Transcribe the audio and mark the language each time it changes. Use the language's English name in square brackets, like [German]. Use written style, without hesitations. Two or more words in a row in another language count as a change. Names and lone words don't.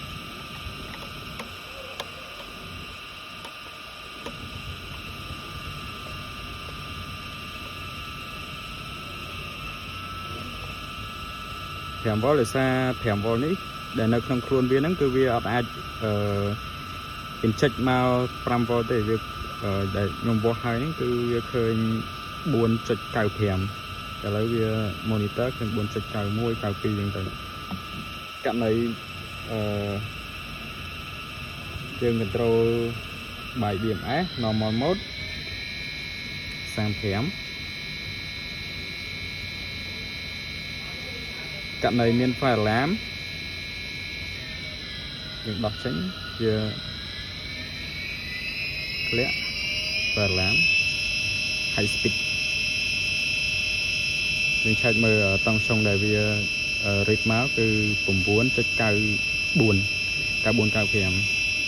[Khmer] 5V ដោយសារ 5V នេះដែលនៅក្នុងខ្លួនវាហ្នឹងគឺវាអត់អាចinject មក 5V ទេវាដែលខ្ញុំវាស់ហើយហ្នឹងគឺវាឃើញ 4.95 ឥឡូវវា monitor ឃើញ 4.91 92 ចឹងទៅករណី [English] យើង control by BMS normal mode 35 [Khmer] ករណីមាន [English] fire alarm [Khmer] យើងដោះចេញវា ធ្លាក់ [English] fire alarm high speed [Khmer] យើងឆែកមើលតង់សុងដែលវា read មកគឺ 9.94 9495